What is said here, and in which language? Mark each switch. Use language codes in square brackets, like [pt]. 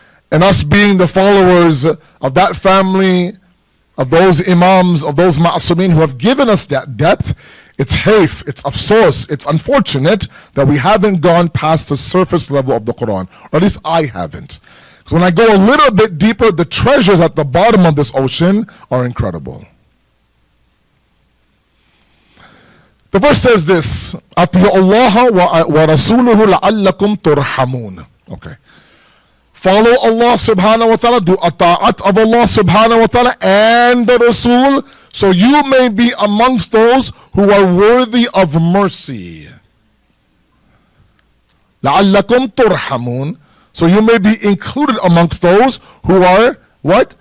[en] And us being the followers of that family, of those imams, of those ma'asumin who have given us that depth, it's hayf, it's afsos, it's unfortunate that we haven't gone past the surface level of the Quran. Or at least I haven't. Because when I go a little bit deeper, the treasures at the bottom of this ocean are incredible. The verse says this, [ar] أَطِيعُوا اللَّهَ وَرَسُولُهُ لَعَلَّكُمْ تُرْحَمُونَ. [en] Okay. Follow Allah subhanahu wa ta'ala, do ata'at of Allah subhanahu wa ta'ala and the Rasul, so you may be amongst those who are worthy of mercy. [ar] لَعَلَّكُمْ تُرْحَمُونَ. [en] So you may be included amongst those who are, what?